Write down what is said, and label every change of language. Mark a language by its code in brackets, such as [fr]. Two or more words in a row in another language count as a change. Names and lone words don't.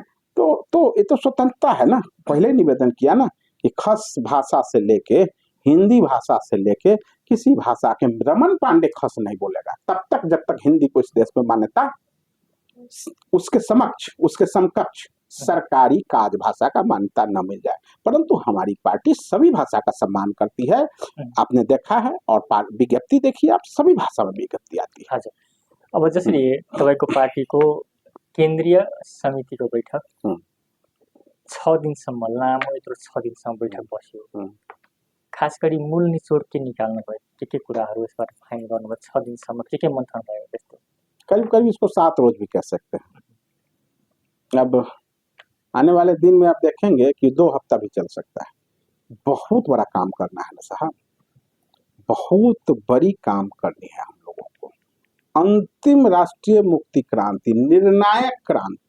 [hi] तो ये तो स्वतंत्रता है ना। पहले निवेदन किया ना कि खस भाषा से लेके हिंदी भाषा से लेके किसी भाषा के रमन पांडे खस नहीं बोलेगा तब तक जब तक हिंदी को इस देश में मान्यता उसके समक्ष उसके समकक्ष सरकारी काज भाषा का मान्यता न मिल जाए। परंतु हमारी पार्टी सभी भाषा का सम्मान करती है, आपने देखा है, और विज्ञप्ति देखिए आप, सभी भाषा में विज्ञप्ति आती है। [ne] हजुर, अब जसरी तपाईँको पार्टीको केन्द्रीय समितिको बैठक 6 दिनसम्म लामो यत्रो 6 दिनसम्म बैठक बस्यो। खास गरी मूल निचोड के निकाल्नु भयो, के कुराहरू यसबाट फाइन गर्नुभयो, 6 दिनसम्म के मन्थन भयो त्यस्तो? [hi] करीब करीब इसको 7 रोज भी कह सकते हैं। अब आने वाले दिन में आप देखेंगे कि 2 हफ्ता भी चल सकता है। बहुत बड़ा काम करना है ना साहब, बहुत बड़ी काम करनी है हम लोगों को। अंतिम राष्ट्रीय मुक्ति क्रांति, निर्णायक क्रांति।